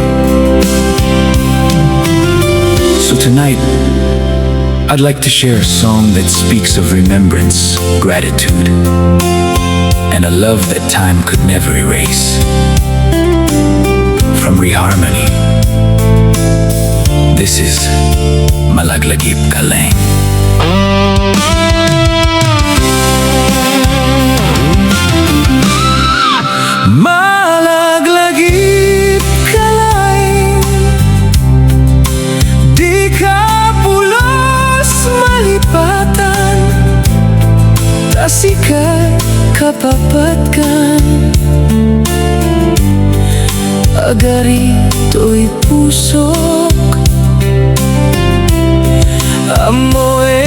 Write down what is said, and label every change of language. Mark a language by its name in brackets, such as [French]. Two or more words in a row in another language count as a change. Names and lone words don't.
[English] So tonight, I'd like to share a song that speaks of remembrance, gratitude, and a love that time could never erase. From Reharmony, this is Malaglagip Ka Lang. [Iloko] Malaglagip ka lang, di ka pulos malipatan, tasikat kapapatkan, agari to'y pusok, amoy